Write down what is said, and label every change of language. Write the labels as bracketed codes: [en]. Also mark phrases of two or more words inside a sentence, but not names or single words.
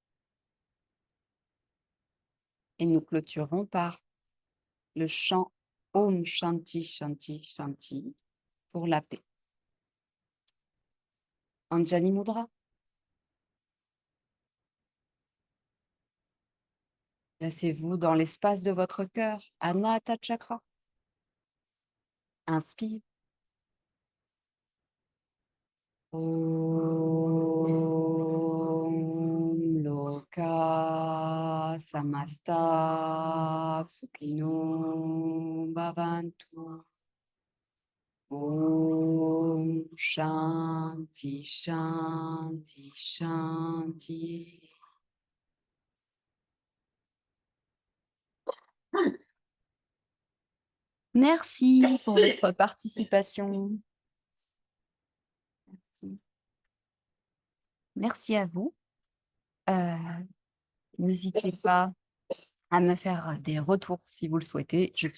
[fr] Et nous clôturons par le chant [sa] Om Shanti Shanti Shanti [fr] pour la paix. Anjali Mudra. Placez-vous dans l'espace de votre cœur, Anahata Chakra. Inspire. [sa] Om Loka Samasta Sukhino Bhavantu. Om Shanti Shanti Shanti. [fr] Merci pour votre participation. Merci. Merci à vous. N'hésitez pas à me faire des retours si vous le souhaitez.